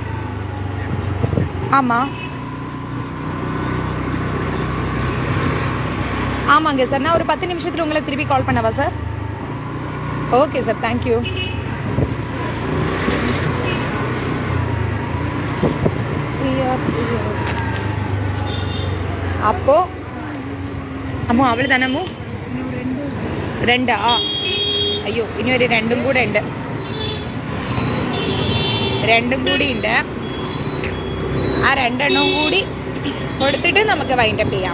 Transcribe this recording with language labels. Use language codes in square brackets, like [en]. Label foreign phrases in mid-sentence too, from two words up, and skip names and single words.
[ta] ஆமாங்க சார், நான் ஒரு 10 நிமிஷத்தில் உங்களை திருப்பி கால் பண்ணவா சார்? ஓகே சார், தேங்க்யூ. [ml] அப்போ അമ്മോ അവള് തന്നെ അമ്മു 2 അയ്യോ ഇനി ഒരു 2 കൂടെ ഉണ്ട്. 2 കൂടി ഉണ്ട്. ആ 2 എണ്ണം കൂടി കൊടുത്തിട്ട് നമുക്ക് വൈൻഡപ്പ് ചെയ്യാം.